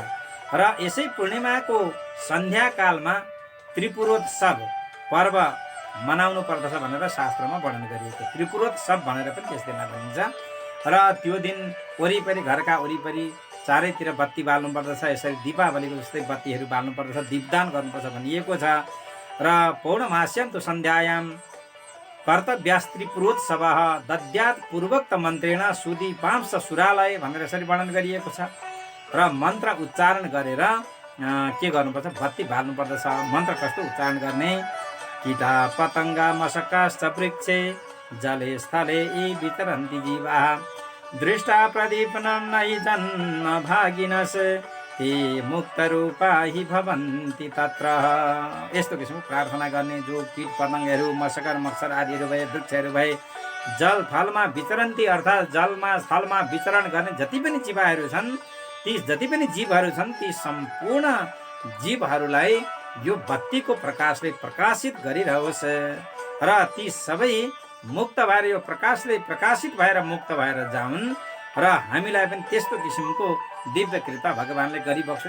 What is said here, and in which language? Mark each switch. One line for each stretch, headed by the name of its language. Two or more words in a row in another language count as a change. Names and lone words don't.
Nepali: र यसै पूर्णिमाको सन्ध्याकालमा त्रिपुरोत्सव पर्व मनाउनु पर्दछ भनेर शास्त्रमा वर्णन गरिएको। त्रिपुरोत्सव भनेर पनि त्यस दिनलाई भनिन्छ। र त्यो दिन वरिपरि, घरका वरिपरि चारैतिर बत्ती बाल्नु पर्दछ। यसरी दीपावलीको जस्तै बत्तीहरू बाल्नु पर्दछ, दीपदान गर्नुपर्छ भनिएको छ।
Sanskrit: र पौर्णमास्यां तु सन्ध्यायां कर्तव्यास्त्रिपुरोत्सव दद्यात् पूर्वोक्त मन्त्रेण सुदीपांश सुरालय
Nepali: भनेर यसरी वर्णन गरिएको छ। र मन्त्र उच्चारण गरेर के गर्नुपर्छ, बत्ती बाल्नु पर्दछ। मन्त्र कस्तो उच्चारण गर्ने,
Sanskrit: कीटा पतङ्गा मशकाश्च वृक्षे जले स्थले यी वितरन्ति जीवाः दृष्टा प्रदीपनं नहि जन्म भागिनस् ते मुक्तरूपा हि भवन्ति तत्र।
Nepali: यस्तो किसिमको प्रार्थना गर्ने। जो कीट पतङ्गहरू, मशकर मच्छर आदिहरू भए, वृक्षहरू भए, जल थलमा विचरन्ती अर्थात् जलमा स्थलमा विचरण गर्ने जति पनि जीवाहरू छन्, ती जति पनि जीवहरू छन्, ती सम्पूर्ण जीवहरूलाई यो बत्तीको प्रकाशले प्रकाशित गरिरहोस् र ती सबै मुक्त भएर यो प्रकाशले प्रकाशित भएर मुक्त भएर जाउन् र हामीलाई पनि त्यस्तो किसिमको दिव्य कृपा भगवानले गरिबक्सो।